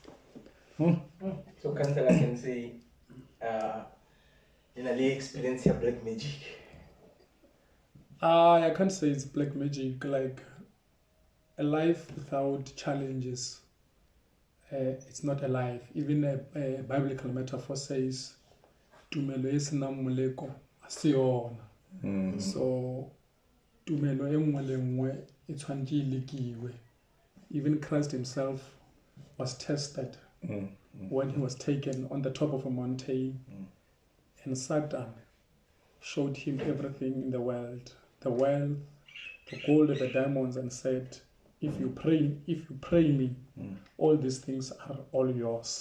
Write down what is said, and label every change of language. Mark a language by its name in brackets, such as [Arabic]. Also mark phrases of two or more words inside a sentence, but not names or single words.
[English] So Councillor, I can say, in a experience your black magic. I can't say it's black magic. Like a life without challenges, it's not a life. Even a biblical metaphor says, [Tswana] tumelo esina moleko asiyona. So tumelo engwe le ngwe e tshwantse e lekiwe. [English] Even Christ himself was tested when he was taken on the top of a mountain, and Satan showed him everything in the world, the wealth, the gold, the diamonds, and said, if you pray me, all these things are all yours.